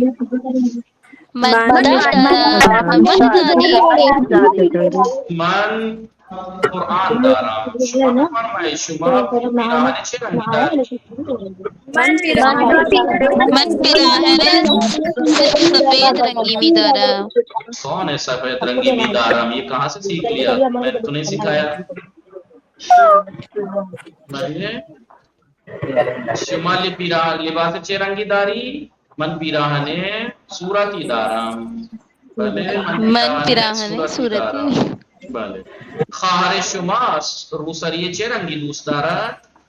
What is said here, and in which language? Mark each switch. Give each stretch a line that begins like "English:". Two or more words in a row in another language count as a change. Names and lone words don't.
Persian: من دارم. من قرآن دارم. شما بفرمایید شما پیراهن چه رنگی داری؟ من پیراهن سفید رنگی می دارم.
Urdu: کون ہے
Persian: سفید رنگی
Urdu: بھی دارم؟ یہ کہاں سے سیکھ لیا؟ میں نے تو نہیں سکھایا.
Persian: شمالی لباس چه رنگی داری؟ من پیراهن صورتی دارم. بله من پیراهن صورتی. بله. خواهر شما روسری چه رنگی دوست دارد؟